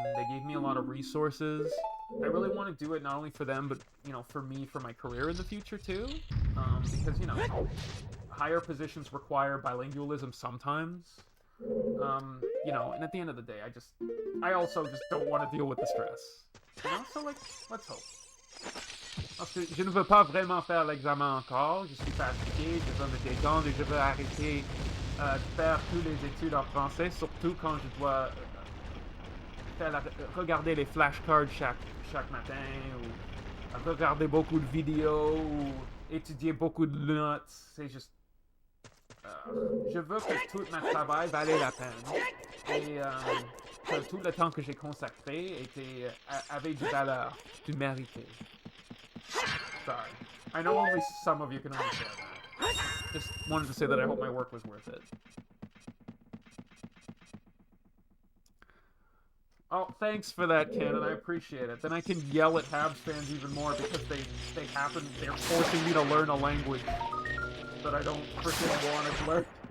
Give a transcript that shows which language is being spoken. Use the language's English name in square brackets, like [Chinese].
[English] They gave me a lot of resources. I really want to do it not only for them, but, you know, for me, for my career in the future, too. Because, you know, higher positions require bilingualism sometimes. You know, and at the end of the day, I also just don't want to deal with the stress. You know, so, like, let's hope. [French] Parce que je ne veux pas vraiment faire l'examen encore. Je suis fatigué, je veux me détendre et je veux arrêter de faire toutes les études en français, surtout quand je dois regarder les flashcards chaque matin, ou regarder beaucoup de vidéos, ou étudier beaucoup de notes. C'est juste... je veux que tout mon travail valait la peine. Et que tout le temps que j'ai consacré avait du valeur, du mérité. [English] Sorry. I know only some of you can understand that. Just wanted to say that I hope my work was worth it. Oh, thanks for that, Cannon. I appreciate it. Then I can yell at Habs fans even more because they're forcing me to learn a language that I don't freaking want to learn.